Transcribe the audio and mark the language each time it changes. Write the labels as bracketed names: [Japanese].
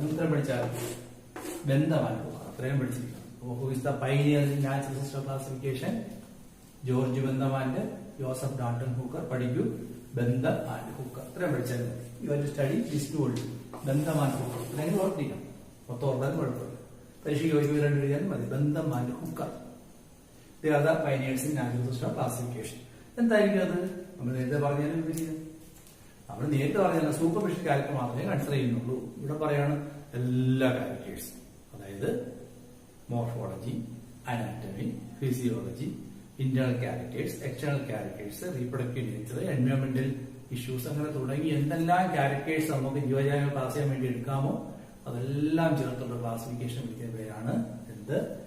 [Malayalam] നിങ്ങൾ ഇത്രയും പഠിച്ചാൽ ബെന്തമാൻ ഹുക്കർ അത്രയും പഠിച്ചിരിക്കണം. [English] Who is the pioneer in natural system classification? George ബെന്തമാന്റെ, Joseph Dalton Hooker. [Malayalam] പഠിക്കൂ [English] Bentham and Hooker. [Malayalam] ഇത്രയും പഠിച്ചാൽ മതി. [English] You have to study this too old. [Malayalam] ബെന്തം and Hooker ഇല്ലെങ്കിൽ ഓർത്തിരിക്കണം. മൊത്തം ഓർത്താലും കുഴപ്പമില്ല. പരീക്ഷയ്ക്ക് ചോദിക്കുക 2 എഴുതിയാലും മതി. ബെന്തം and Hooker. [English] They are the pioneers in natural system classification. [Malayalam] എന്തായിരിക്കും അത്? നമ്മൾ നേരത്തെ പറഞ്ഞാലും നമ്മൾ നേരത്തെ പറഞ്ഞാൽ സൂപ്പർഫിഷ്യൽ ക്യാരക്ടർ മാത്രമേ കൺസിഡർ ചെയ്യുന്നുള്ളൂ. ഇവിടെ പറയാണ് എല്ലാ ക്യാരക്ടേഴ്സും, അതായത് morphology, anatomy, physiology, internal characters, external characters, reproductive nature, എൻവയോൺമെന്റൽ issues, അങ്ങനെ തുടങ്ങി എന്തെല്ലാം ക്യാരക്ടേഴ്സ് നമുക്ക് ജീവജാലങ്ങൾ ക്ലാസ് ചെയ്യാൻ വേണ്ടി എടുക്കാമോ അതെല്ലാം ചേർത്തുള്ള ക്ലാസിഫിക്കേഷൻ വിളിക്കുന്ന പേരാണ് എന്ത്?